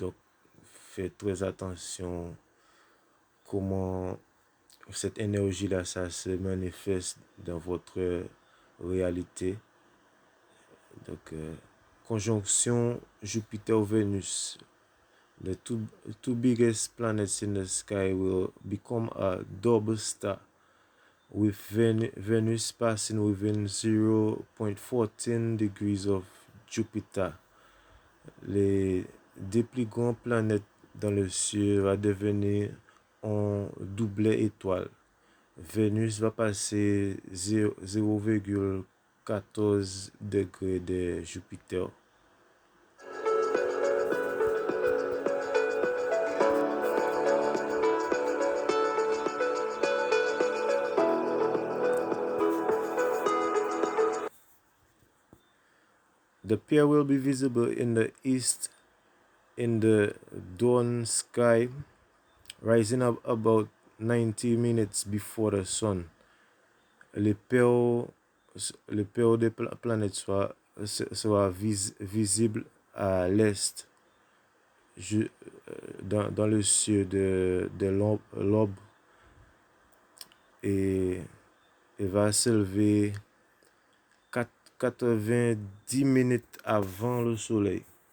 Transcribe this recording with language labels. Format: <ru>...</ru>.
<fr>Donc, faites très attention comment cette énergie-là, ça se manifeste dans votre réalité. Donc, conjonction Jupiter-Vénus.</fr> <en>The two biggest planets in the sky will become a double star, with Venus passing within 0.14 degrees of Jupiter.</en> <fr>Les deux plus grandes planètes dans le ciel vont devenir en doublet étoile. Vénus va passer 0,14 degrés de Jupiter.</fr> <en>The pair will be visible in the east in the dawn sky, rising up about 90 minutes before the sun.</en> <fr>Le pair des planètes sera visible à l'est, dans le ciel de l'aube, et va s'élever 90 minutes avant le soleil.</fr>